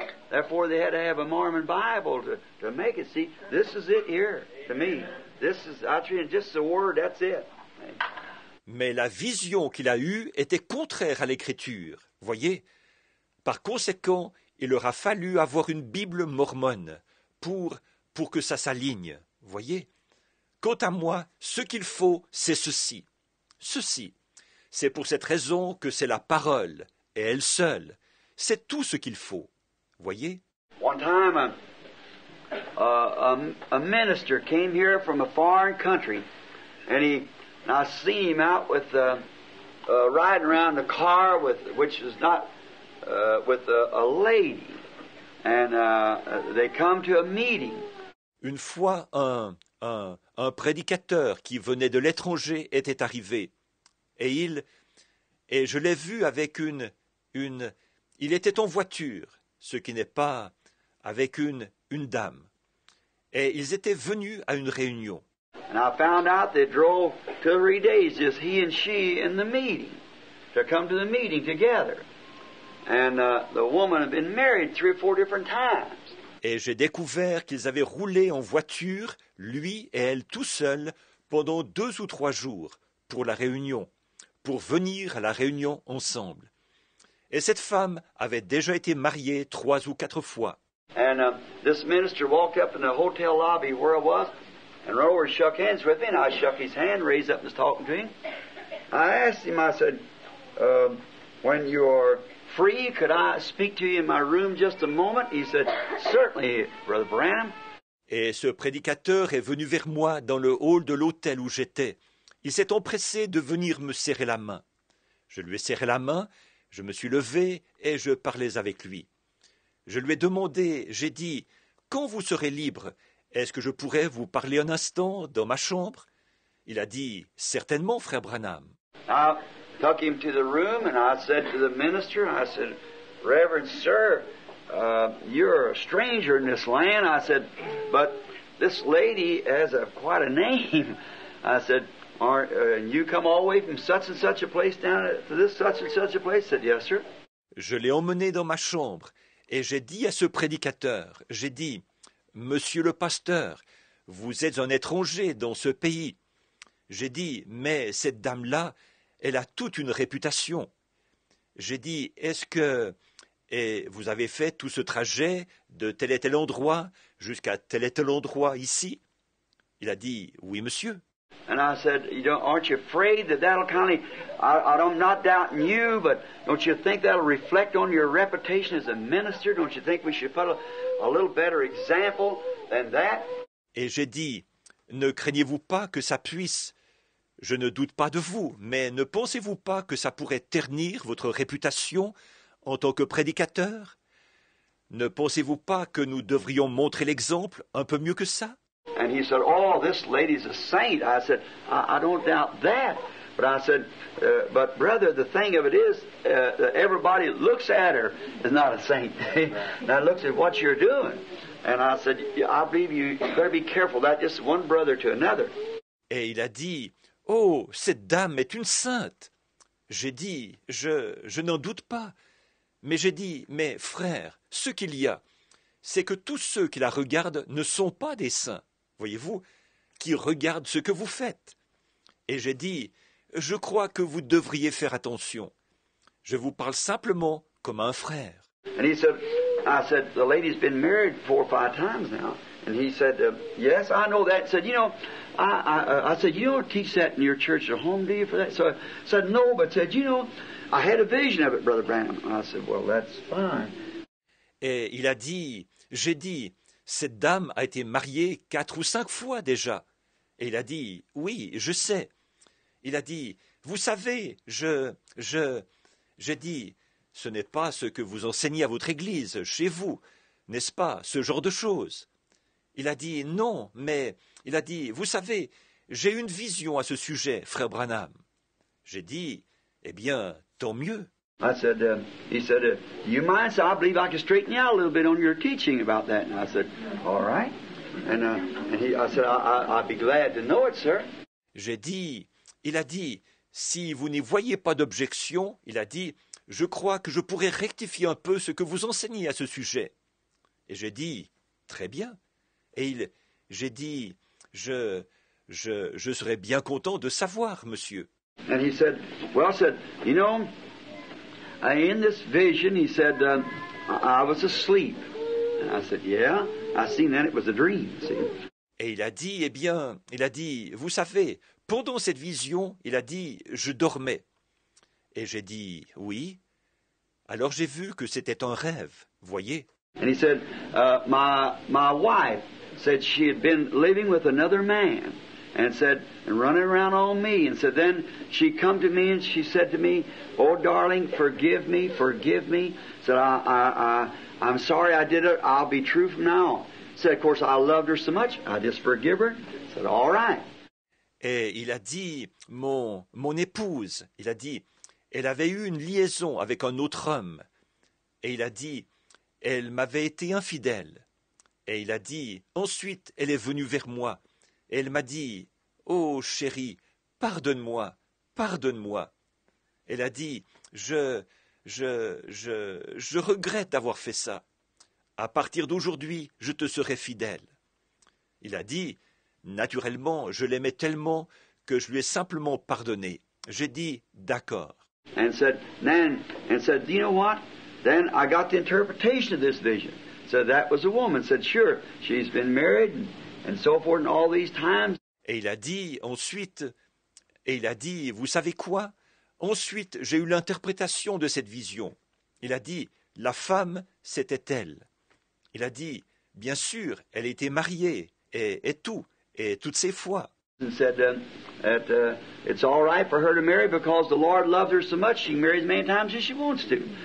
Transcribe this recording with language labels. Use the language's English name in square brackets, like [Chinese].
[English] Therefore, they had to have a Mormon Bible to make it. See, this is it here to me. This is actually just the word. That's it. [French] Mais la vision qu'il a eue était contraire à l'Écriture. Voyez. Par conséquent, il leur a fallu avoir une Bible mormone pour que ça s'aligne. Voyez. Quant à moi, ce qu'il faut, c'est ceci. Ceci. C'est pour cette raison que c'est la parole, et elle seule. C'est tout ce qu'il faut. Voyez? [English] One time, a minister came here from a foreign country, and I seen him out with riding around the car which is not with a lady, and they come to a meeting. [French] Une fois, un prédicateur qui venait de l'étranger était arrivé, et et je l'ai vu avec il était en voiture, ce qui n'est pas avec une dame. Et ils étaient venus à une réunion. [English] And I found out they drove 2 or 3 days, just he and she in the meeting, to come to the meeting together. And the woman had been married 3 or 4 different times. [French] Et j'ai découvert qu'ils avaient roulé en voiture, lui et elle tout seuls, pendant 2 ou 3 jours, pour la réunion, pour venir à la réunion ensemble. Et cette femme avait déjà été mariée 3 ou 4 fois. [English] And this minister walked up in the hotel lobby where I was, and run over and shook hands with me, and I shook his hand, raised up and was talking to him. I asked him, I said, when you're free, could I speak to you in my room just a moment? He said, certainly, Brother Branham. [French] Et ce prédicateur est venu vers moi dans le hall de l'hôtel où j'étais. Il s'est empressé de venir me serrer la main. Je lui ai serré la main, je me suis levé et je parlais avec lui. Je lui ai demandé, j'ai dit, quand vous serez libre, est-ce que je pourrais vous parler un instant dans ma chambre? Il a dit, certainement, frère Branham. [English] I took him to the room, and I said to the minister, I said, Reverend Sir, you're a stranger in this land. I said, but this lady has quite a name. I said, you come all the way from such and such a place down to this such and such a place? He said, yes, sir. [French] Je l'ai emmené dans ma chambre, et j'ai dit à ce prédicateur, j'ai dit, Monsieur le pasteur, vous êtes un étranger dans ce pays. J'ai dit, mais cette dame-là, elle a toute une réputation. J'ai dit, est-ce que vous avez fait tout ce trajet de tel et tel endroit jusqu'à tel et tel endroit ici? Il a dit, oui, monsieur. [English] And I said, aren't you afraid that that'll kind of, I'm not doubting you, but don't you think that'll reflect on your reputation as a minister? Don't you think we should put a little better example than that? [French] Et j'ai dit, ne craignez-vous pas que ça puisse? Je ne doute pas de vous, mais ne pensez-vous pas que ça pourrait ternir votre réputation en tant que prédicateur? Ne pensez-vous pas que nous devrions montrer l'exemple un peu mieux que ça? [English] And he said, oh, this lady's a saint. I said, I don't doubt that. But I said, but brother, the thing of it is, everybody looks at her is not a saint. Now looks at what you're doing. And I said, I believe you better be careful. That's just one brother to another. [French] Et il a dit, oh, cette dame est une sainte. J'ai dit, je n'en doute pas. Mais j'ai dit, mais frère, ce qu'il y a, c'est que tous ceux qui la regardent ne sont pas des saints, voyez-vous, qui regardent ce que vous faites. Et j'ai dit, je crois que vous devriez faire attention. Je vous parle simplement comme un frère. [English] And he said, I said, the lady's been married 4 or 5 times now. And he said, yes, I know that. He said, I said, you don't teach that in your church at home, do you, for that? So I said, no, but said, I had a vision of it, Brother Branham. I said, well, that's fine. [French] Et il a dit, j'ai dit, cette dame a été mariée 4 ou 5 fois déjà. Et il a dit, oui, je sais. Il a dit, vous savez, j'ai dit, ce n'est pas ce que vous enseignez à votre église, chez vous, n'est-ce pas, ce genre de choses. Il a dit, non, mais il a dit, vous savez, j'ai une vision à ce sujet, frère Branham. J'ai dit, eh bien, tant mieux. [English] I said, he said, do you mind? So I believe I can straighten you out a little bit on your teaching about that. And I said, all right. And I said, I'd be glad to know it, sir. [French] J'ai dit, il a dit, si vous n'y voyez pas d'objection, il a dit, je crois que je pourrais rectifier un peu ce que vous enseignez à ce sujet. Et j'ai dit, très bien. Et j'ai dit, je serais bien content de savoir, monsieur. [English] And he said, well, said, in this vision, he said, I was asleep. And I said, yeah, I seen that it was a dream, see. [French] Et il a dit, vous savez, pendant cette vision, il a dit, je dormais. Et j'ai dit, oui. Alors j'ai vu que c'était un rêve, voyez. [English] And he said, my wife said she had been living with another man. And running around on me. And said, then she come to me and she said to me, oh, darling, forgive me. Said, I'm sorry I did it. I'll be true from now on. Said, of course, I loved her so much, I just forgive her. Said, all right. [French] Et il a dit, mon épouse, il a dit, elle avait eu une liaison avec un autre homme. Et il a dit, elle m'avait été infidèle. Et il a dit, ensuite elle est venue vers moi. Et elle m'a dit, oh chérie, pardonne-moi, pardonne-moi. Elle a dit, je regrette d'avoir fait ça. À partir d'aujourd'hui, je te serai fidèle. Il a dit, naturellement, je l'aimais tellement que je lui ai simplement pardonné. J'ai dit, d'accord. [English] And said, you know what? Then I got the interpretation of this vision. So that was a woman. Said, sure, she's been married and so forth and all these times. [French] Et il a dit ensuite, vous savez quoi? Ensuite, j'ai eu l'interprétation de cette vision. Il a dit, la femme, c'était elle. Il a dit, bien sûr, elle était mariée, et toutes ces fois. [English] And said that it's all right for her to marry because the Lord loves her so much she can marry as many times as she wants to.